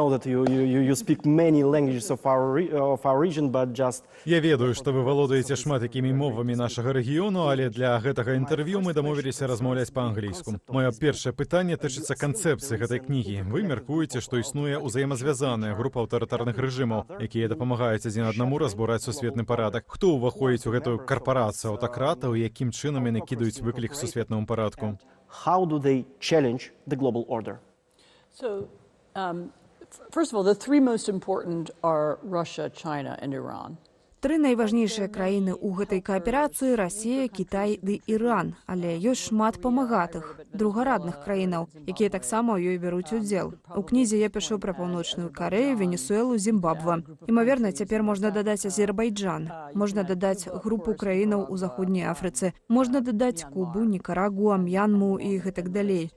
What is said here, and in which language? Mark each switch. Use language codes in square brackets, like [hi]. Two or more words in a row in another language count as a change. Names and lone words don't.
[be] Я ведаю, што вы валодаеце шмат якімі мовамі нашага рэгіёну, але для гэтага інтэрв'ю мы дамовіліся размаўляць па-англійску. Маё першае пытанне тычыцца канцэпцыі гэтай кнігі. Вы мяркуеце, што існуе ўзаемазвязаная група аўтарытарных рэжымаў, якія дапамагаюць адзін аднаму разбураць сусветны парадак. Хто ўваходзіць у гэтую карпарацыю аўтакратаў, якім чынам яны кідаюць выклік сусветнаму парадку? [en] How do they challenge the global order? So, first of all, the three most important are Russia, China, and Iran. [be] Тры найважнейшыя краіны ў гэтай кааперацыі — Расія, Кітай ды Іран. Але ёсць шмат памагатых, другарадных краінаў, якія таксама ў ёй бяруць удзел. У кнізе я пішу пра Паўночную Карэю, Венесуэлу, Зімбабве. Імаверна, цяпер можна дадаць Азербайджан, можна дадаць групу краінаў у Заходняй Афрыцы, можна дадаць Кубу, Нікарагуа, М'янму і гэтак далей.